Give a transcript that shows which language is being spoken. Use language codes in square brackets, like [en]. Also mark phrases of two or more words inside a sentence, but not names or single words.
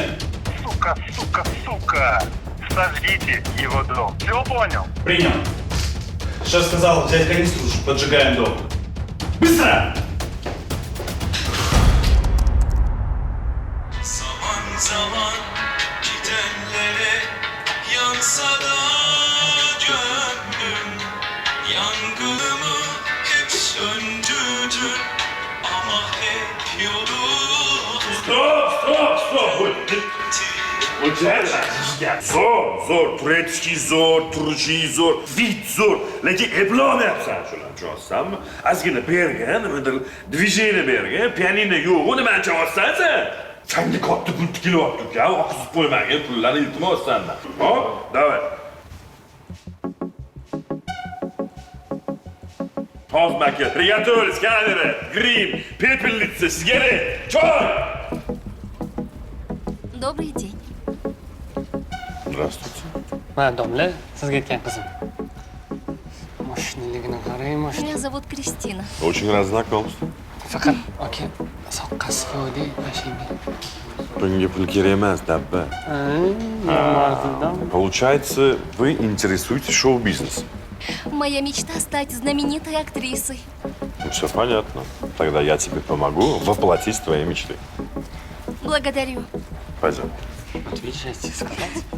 [ru] Сука! Сожгите его дом. Все понял? Принял. Шеф сказал взять канистру, поджигаем дом. Быстро! [tr] Zaman zaman gidenlere yansa da gönlüm, yangınımı hep söndürdün ama hep yolunu [ru] Вот это [uz] zo'r, turetishki zo'r, turishi zo'r, vid zo'r, lekin eplolmayapsan shularni tushunyapsanmi? Ozgina bergan, nimadir движение bergan, pianino yo'q, nimani chalyapsan sen? Sanga katta pul tikilyapti-ku, oqizib qo'ymagin pullarni iltimos sendan. Hop, [ru] давай. Hozmaka, приготовились, камеры, грим, пепельница, сигарет, чай! Добрый день. Здравствуйте. [uz] Mana domla, sizga aytgan qizim. Mashinaligini qarang, mashina. [ru] Меня зовут Кристина. Очень рад знакомству. [uz] Faqat aka, soqqasi foyda mashina. Bunga pul kerak emas, dabba. [ru] Получается, вы интересуетесь шоу-бизнесом. Моя мечта стать знаменитой актрисой. Ну, все понятно. Тогда я тебе помогу воплотить твои мечты. Благодарю. Пойдем. Вот видишь, я тебе сказал.